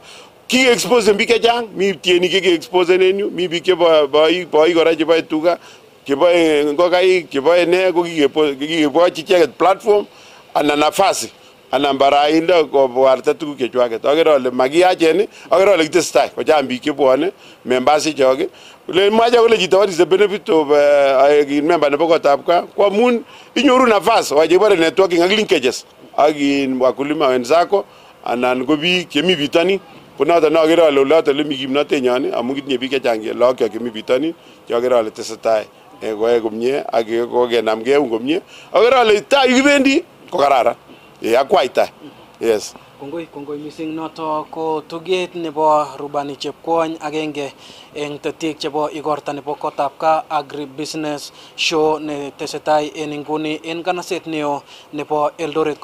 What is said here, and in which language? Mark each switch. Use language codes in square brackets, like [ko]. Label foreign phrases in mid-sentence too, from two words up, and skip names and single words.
[kln] Ki-expose biik chechang, mi tienik cheki-expose en yu, mi biik cheboik kora cheboe tuga, cheboe ngokaik, cheboe ne ko kikebochi icheket platform anan nafasi anan baraindo kobarta tuguk chechwaket. Akere ale makiyachen, akere ale kitestai kochang biik chebwone members chok. Le mwache kole chito [en] what is the benefit of member [kln] nebo kotab kaa ko amun inyoru nafasi wachebore networking ak linkages ak [sw] wakulima wenzako [kln] anan ko biik chemi bitonin. Ko noton akere ale oloton ole mi kimnotenyon amun kitinye biik chechang lagok chok chemi bitonin cheakere ale tesetai koyoe komie ak kokenamgei eun komie. Akere ale tai kibendi ko kararan. Akwai tai. Yes. Kongoi mising noto ko tuget nebo rubani chepkwony agenge eng tetik chebo igorta nebo kotab kaa [en] agribusiness show [kln] ne tesetai en inguni en nganaset neo nebo Eldoret.